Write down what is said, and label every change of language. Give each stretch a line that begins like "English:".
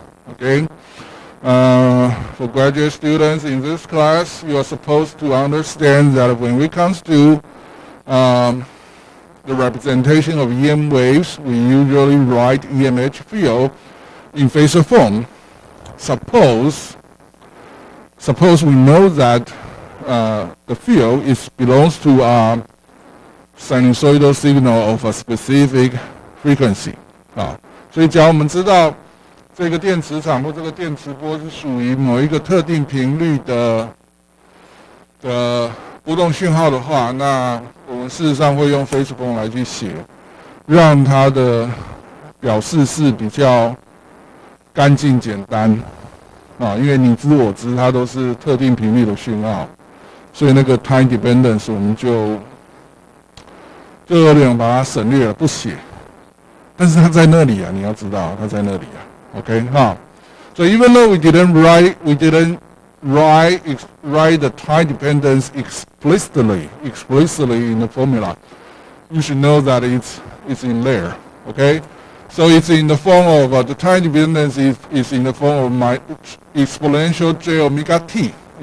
English: Okay, for graduate students in this class, you are supposed to understand that when it comes to the representation of EM waves, we usually write EMH field in Phasor form. Suppose we know that the field belongs to a sinusoidal signal of a specific frequency
Chinese: 啊，所以假如我们知道这个电磁场或这个电磁波是属于某一个特定频率的波动讯号的话，那我们事实上会用Phasor form来去写，让它的表示是比较干净简单啊，因为你知我知，它都是特定频率的讯号，所以那个 time dependence 我们就有点把它省略了，不写。但是它在那里啊，你要知道它在那里啊。
English: OK 哈， so even though we didn't write the time dependence explicitly in the formula, you should know that it's in there. Okay, so it's in the form of the time dependence is in the form of my exponential j omega t.